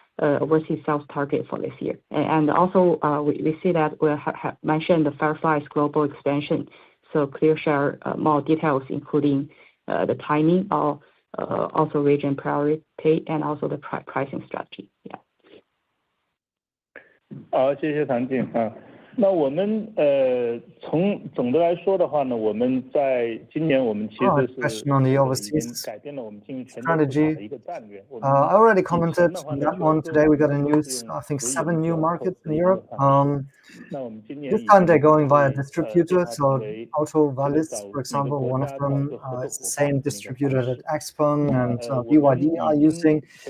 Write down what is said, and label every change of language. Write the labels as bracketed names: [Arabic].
[English] overseas sales target for this year. And also, we see that we have mentioned the Firefly's global expansion. So clear share more details, including the timing of also region priority and also the pricing strategy. Yeah. [Chinese] 好，谢谢唐静啊。那我们从总的来说的话呢，我们在今年我们其实是已经改变了我们进入全球市场的一个战略。 [English] I already commented on that one. Today we got a news, I think 7 new markets in Europe. This time they're going via distributor. So Auto Valis, for example, one of them is the same distributor that XPeng and BYD are using.